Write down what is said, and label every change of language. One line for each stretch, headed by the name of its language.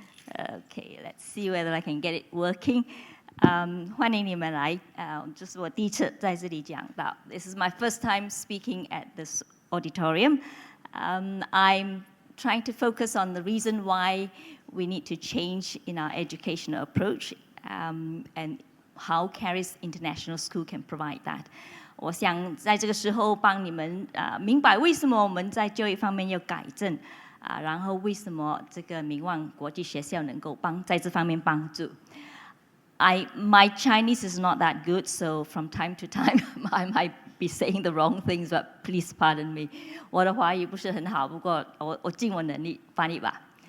English: Okay, let's see whether I can get it working.
Chinese: 欢迎你们来，这是我第一次在这里讲道。
English: This is my first time speaking at this auditorium. I'm trying to focus on the reason why we need to change in our educational approach, and how Charis International School can provide that.
Chinese: 我想在这个时候帮你们明白为什么我们在教育方面要改正，然后为什么这个明望国际学校能够在这方面帮助。
English: My Chinese is not that good, so from time to time I might be saying the wrong things, but please pardon me.
Chinese: 我的华语不是很好，不过我尽我能力翻译吧。